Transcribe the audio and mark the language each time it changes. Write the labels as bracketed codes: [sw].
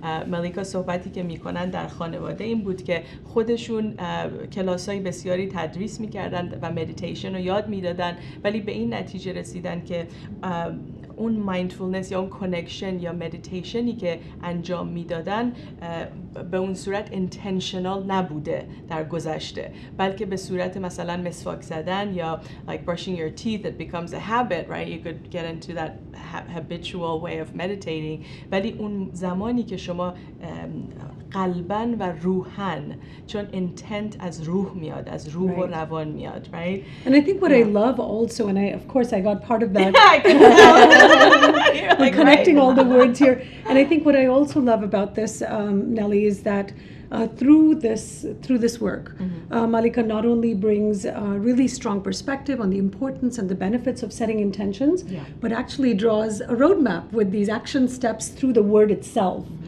[fa] مالیکا صحبتی که میکنن در خانواده این بود که خودشون کلاسای بسیاری تدریس میکردن و مدیتیشن رو یاد میدادن، ولی به این نتیجه رسیدن که اون مایندفولنس یا اون کانکشن یا مدیتیشنی که انجام میدادن به اون صورت اینتنشنال نبوده در گذشته، بلکه به صورت مثلا مسواک زدن یا [en] like brushing your teeth, it becomes a habit, right? You could get into that habitual way of meditating. [fa] ولی اون زمانی که شما قلباً و روحاً، چون intent از روح میاد، از روح و روان میاد, right? [en] And I think what I love also, and I got part of that. I can tell. We're connecting all the words here. And I think what I also love about this, Nelly, is that through this work, Mallika not only brings a really strong perspective on the importance and the benefits of setting intentions, but actually draws a roadmap with these action steps through the word itself.